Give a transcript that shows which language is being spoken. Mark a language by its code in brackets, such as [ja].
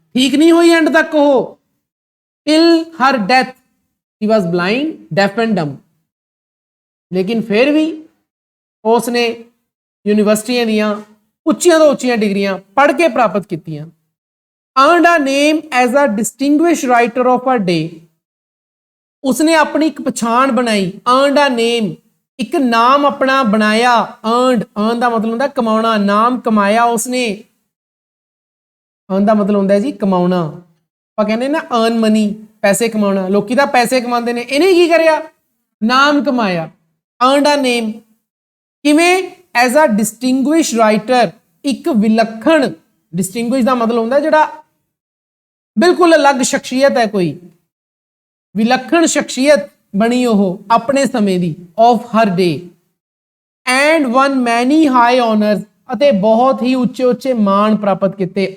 [pa] ਠੀਕ ਨਹੀਂ ਹੋਈ ਐਂਡ ਤੱਕ ਉਹ, [en] till her death she was blind, deaf and dumb। [pa] ਲੇਕਿਨ ਫਿਰ ਵੀ ਉਸ ਨੇ ਯੂਨੀਵਰਸਿਟੀਆਂ ਦੀਆਂ ਉੱਚੀਆਂ ਤੋਂ ਉੱਚੀਆਂ ਡਿਗਰੀਆਂ ਪੜ੍ਹ ਕੇ ਪ੍ਰਾਪਤ ਕੀਤੀਆਂ। [en] earned a name as a distinguished writer of her day, [pa] ਉਸਨੇ ਆਪਣੀ ਇੱਕ ਪਛਾਣ ਬਣਾਈ। [en] earned a name, [pa] ਇੱਕ ਨਾਮ ਆਪਣਾ ਬਣਾਇਆ। earn ਦਾ ਮਤਲਬ ਹੁੰਦਾ ਕਮਾਉਣਾ, ਨਾਮ ਕਮਾਇਆ ਉਸਨੇ। earn ਦਾ ਮਤਲਬ ਹੁੰਦਾ ਜੀ ਕਮਾਉਣਾ। ਆਪਾਂ ਕਹਿੰਦੇ ਨਾ [en] earn money, [pa] ਪੈਸੇ ਕਮਾਉਣਾ। ਲੋਕੀ ਤਾਂ ਪੈਸੇ ਕਮਾਉਂਦੇ ਨੇ, ਇਹਨੇ ਕੀ ਕਰਿਆ? ਨਾਮ ਕਮਾਇਆ। [en] earned a name ਕਿਵੇਂ? As a distinguished writer, [pa] ਇੱਕ ਵਿਲੱਖਣ। ਡਿਸਟਿੰਗੁਇਸ਼ ਦਾ ਮਤਲਬ ਹੁੰਦਾ ਜਿਹੜਾ ਬਿਲਕੁਲ ਅਲੱਗ ਸ਼ਖਸੀਅਤ ਹੈ, ਕੋਈ ਵਿਲੱਖਣ ਸ਼ਖਸੀਅਤ ਬਣੀ ਉਹ ਆਪਣੇ ਸਮੇਂ ਦੀ। [en] of her day and one many high honours, [pa] ਅਤੇ ਬਹੁਤ ਹੀ ਉੱਚੇ ਉੱਚੇ ਮਾਣ ਪ੍ਰਾਪਤ ਕੀਤੇ।